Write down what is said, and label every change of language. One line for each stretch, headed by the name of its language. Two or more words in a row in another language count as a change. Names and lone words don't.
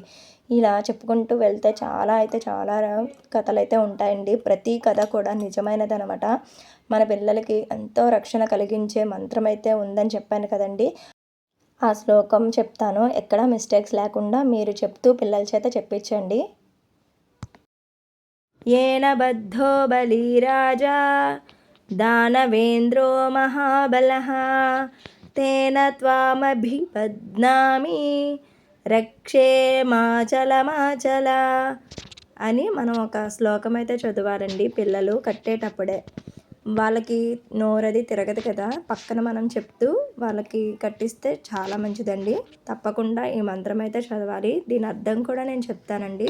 Telugu: ఇలా చెప్పుకుంటూ వెళ్తే చాలా కథలు అయితే ఉంటాయండి. ప్రతి కథ కూడా నిజమైనదనమాట. మన పిల్లలకి ఎంతో రక్షణ కలిగించే మంత్రం అయితే ఉందని చెప్పాను కదండి. ఆ శ్లోకం చెప్తాను. ఎక్కడ మిస్టేక్స్ లేకుండా మీరు చెప్తూ పిల్లల చేత చెప్పించండి.
Sanskrit: येन बद्धो बलिराजा दानवेन्द्रो महाबलः तेन त्वामभिबध्नामि రక్షే మాచల
Telugu: అని మనం ఒక శ్లోకం అయితే చదవాలండి పిల్లలు కట్టేటప్పుడే. వాళ్ళకి నోరది తిరగదు కదా, పక్కన మనం చెప్తూ వాళ్ళకి కట్టిస్తే చాలా మంచిదండి. తప్పకుండా ఈ మంత్రం అయితే చదవాలి. దీని అర్థం కూడా నేను చెప్తానండి.